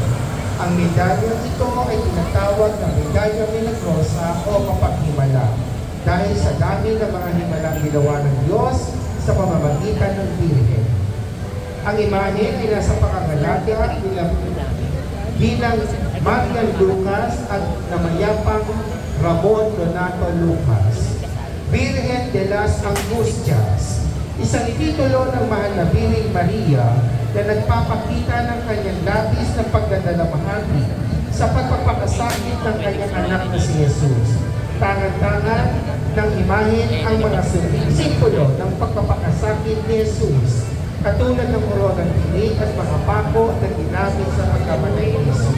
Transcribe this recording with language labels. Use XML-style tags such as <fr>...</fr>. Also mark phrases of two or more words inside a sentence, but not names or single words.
<tl>Ang medalya ito ay tinatawag na medalya milagrosa o mapaghimala dahil sa dami ng mga himalang ginawa ng Diyos sa pamamagitan ng Birhen. Ang imahe ay nasa pangangalaga bilang Marian Lucas at namayapang Ramon Donato Lucas. Birhen de las Angustias, isang titulo ng mahal na Birhen Maria na nagpapakita ng kanyang labis na pagdadalamhati sa pagpapakasakit ng kanyang anak na si Jesus. Tangan-tangan ng imahe ang mga simbolo ng pagpapakasakit ni Jesus, katulad ng urogang tinig at mga pako na ginamit sa pagkamatay ni Jesus.</tl>